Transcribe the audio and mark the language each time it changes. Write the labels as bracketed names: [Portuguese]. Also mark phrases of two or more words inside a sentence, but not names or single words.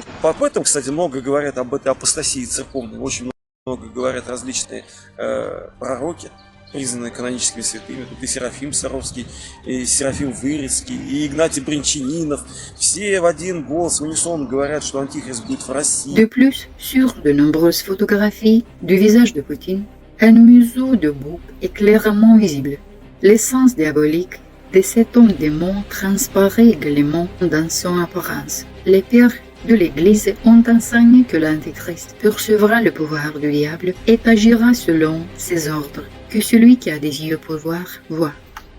[Russian] Об этом, кстати, много говорят, об этой апостасии церковной. Очень много говорят различные пророки, признанные каноническими святыми. Тут и Серафим Саровский, и Серафим Вырицкий, и Игнатий Бринчанинов. Все в один голос в унисон говорят, что антихрист будет в России. [French] De plus, sur de nombreuses photographies du visage de Poutine, un museau de bouc est clairement visible. L'essence diabolique de cet homme démon transparaît également dans son apparence. Les pères de l'Église ont enseigné que l'Antéchrist percevra le pouvoir du diable et agira selon ses ordres, que celui qui a des yeux pour voir, voit.